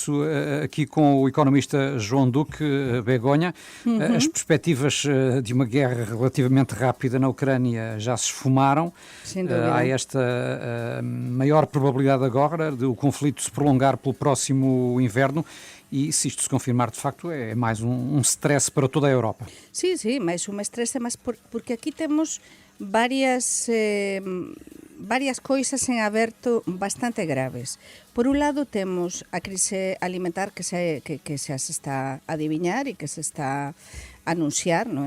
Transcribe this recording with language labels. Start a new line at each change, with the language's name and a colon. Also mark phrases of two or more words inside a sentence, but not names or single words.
Portuguese: disso aqui com o economista João Duque Begonha. As perspectivas de uma guerra relativamente rápida na Ucrânia já se esfumaram. Sem dúvida. Há esta maior probabilidade agora de o conflito se prolongar pelo próximo inverno. E se isto se confirmar, de facto, é mais um stress para toda a Europa.
Galician: Sí, sí, máis un estresse, mas porque aquí temos varias coisas en aberto bastante graves. Por un lado, temos a crise alimentar que se está a adiviñar e que se está a anunciar, non é?